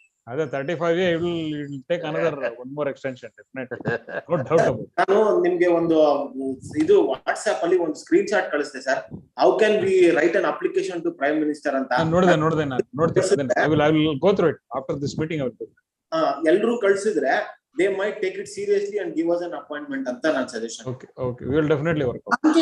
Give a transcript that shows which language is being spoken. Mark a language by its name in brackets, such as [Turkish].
[English] ಅದೇ 35 it will take another one more extension definitely. No doubt about it. [Kannada] ನಾನು ನಿಮಗೆ ಒಂದು ಇದು ವಾಟ್ಸ್ಆಪ್ ಅಲ್ಲಿ ಒಂದು screen shot ಕಳಿಸ್ತೆ sir. [English] how can we write an application to prime minister ಅಂತ [Kannada] ನೋಡಿದೆ ನಾನು ನೋಡ್ತೀನಿ. [English] I will go through it after this meeting. [Kannada] ಎಲ್ಲರೂ ಕಳಿಸಿದ್ರೆ [English] they might take it seriously and give us an appointment [Kannada] ಅಂತ ನನ್ನ suggestion. [English] Okay, we will definitely work out.